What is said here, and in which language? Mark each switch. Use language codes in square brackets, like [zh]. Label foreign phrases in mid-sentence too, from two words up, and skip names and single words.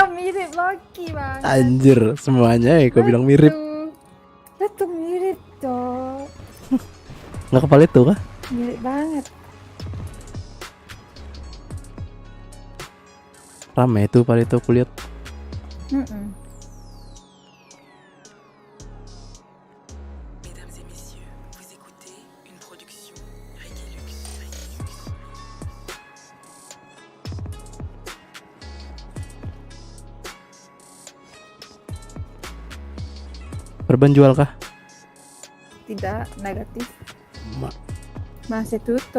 [id] Kau mirip Loki banget. Anjir, semuanya kau bilang mirip. Itu mirip toh. Nggak kepala itu kah? Mirip banget. Rame itu Palito kulihat. [fr] Mesdames et messieurs, vous écoutez une production Regilux. [id] Perban jual kah? Tidak, negatif. Ma, Masih tutup.